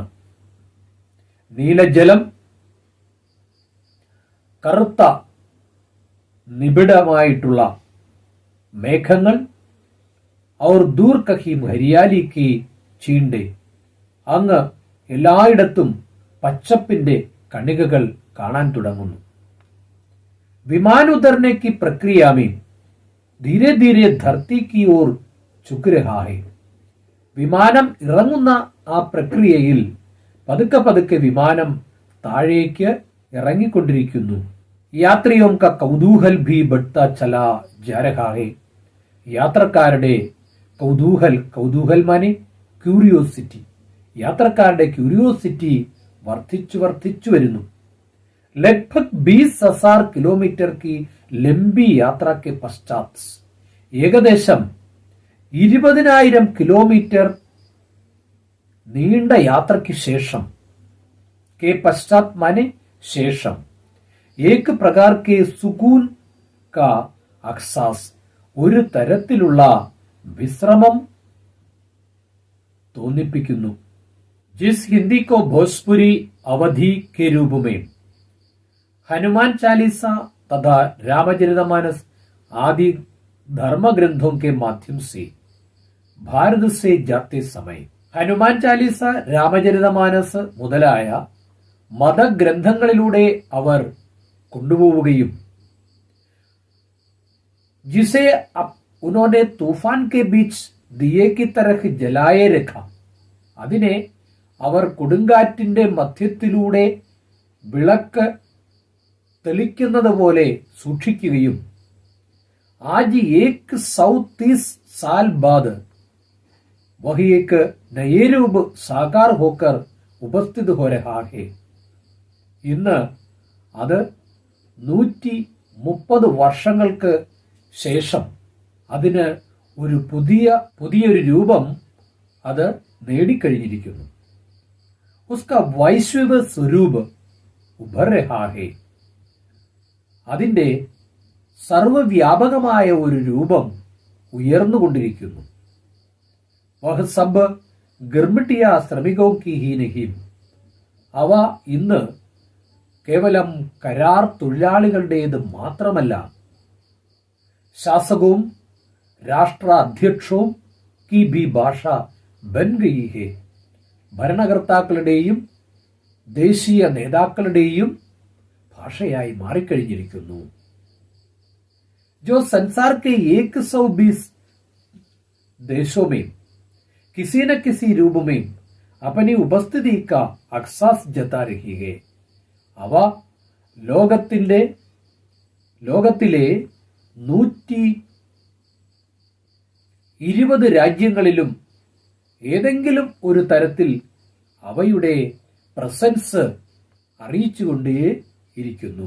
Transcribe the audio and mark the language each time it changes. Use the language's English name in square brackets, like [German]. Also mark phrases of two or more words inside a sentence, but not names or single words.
[Malayalam] നീലജലം, കറുത്ത നിബിഡമായിട്ടുള്ള മേഘങ്ങൾ, [Hindi] और दूर कहीं हरियाली के छींटे, [Malayalam] അങ്ങ് എല്ലായിടത്തും പച്ചപ്പിന്റെ കണികകൾ കാണാൻ തുടങ്ങുന്നു. [Hindi] विमान उतरने की प्रक्रिया में धीरे धीरे धरती की ओर झुक रहा है. [Malayalam] വിമാനം ഇറങ്ങുന്ന ആ പ്രക്രിയയിൽ പതുക്കെ പതുക്കെ വിമാനം താഴേക്ക് ഇറങ്ങിക്കൊണ്ടിരിക്കുന്നു. [Hindi] यात्रियों का कौतूहल भी बढ़ता चला जा रहा है. [Malayalam] യാത്രക്കാരുടെ കൗതൂഹൽ, കൗതൂഹൽ മാനെ ക്യൂരിയോസിറ്റി, യാത്രക്കാരുടെ ക്യൂരിയോസിറ്റി വർദ്ധിച്ചു വരുന്നു. [Hindi] लगभग 20,000 किलोमीटर की लंबी यात्रा के पश्चात, [Malayalam] ഏകദേശം 20,000 കിലോമീറ്റർ നീണ്ട യാത്രയ്ക്ക് ശേഷം, [Hindi] के पश्चात माने ശേഷം, एक प्रकार के सुकून का अहसास, [Malayalam] ഒരു തരത്തിലുള്ള വിശ്രമം തോന്നിപ്പിക്കുന്നു. [Hindi] जिस हिंदी को भोजपुरी अवधि के रूप में हनुमान चालीसा तथा रामचरितमानस आदि धर्म ग्रंथों के माध्यम से भारत से जाते समय [Malayalam] ഹനുമാൻ ചാലീസ, രാമചരിതമാനസ് മുതലായ മതഗ്രന്ഥങ്ങളിലൂടെ അവർ കൊണ്ടുപോവുകയും [Hindi] जिसे उन्होंने तूफान के बीच दिए की तरह जलाए रखा, [Malayalam] അതിനെ അവർ കൊടുങ്കാറ്റിന്റെ മധ്യത്തിലൂടെ വിളക്ക് തെളിക്കുന്നത് പോലെ സൂക്ഷിക്കുകയും [Hindi] आज 130 साल बाद वही एक नए रूप साकार होकर उपस्थित हो रहा है. [Malayalam] ഇന്ന് അത് 130 വർഷങ്ങൾക്ക് ശേഷം അതിന് ഒരു പുതിയൊരു രൂപം അത് നേടിക്കഴിഞ്ഞിരിക്കുന്നു. [Hindi] उसका वैश्विक स्वरूप उभर रहा है, [Malayalam] അതിന്റെ സർവവ്യാപകമായ ഒരു രൂപം ഉയർന്നുകൊണ്ടിരിക്കുന്നു. [Hindi] वह सब गिरमिटिया श्रमिकों की ही नहीं, [Malayalam] അവ ഇന്ന് കേവലം കരാർ തൊഴിലാളികളുടേത് മാത്രമല്ല, ശാസകവും രാഷ്ട്രാധ്യക്ഷവും [Hindi] की भी भाषा बन गई है, [Malayalam] ഭരണകർത്താക്കളുടെയും ദേശീയ നേതാക്കളുടെയും ഭാഷയായി മാറിക്കഴിഞ്ഞിരിക്കുന്നു. [Hindi] जो संसार के 120 देशों में किसी न किसी रूप में अपनी उपस्थिति का अहसास जता रही है, [Malayalam] അവ ലോകത്തിലെ 120 രാജ്യങ്ങളിലും ഏതെങ്കിലും ഒരു തരത്തിൽ അവയുടെ പ്രസൻസ് അറിയിച്ചുകൊണ്ടേ ഇരിക്കുന്നു.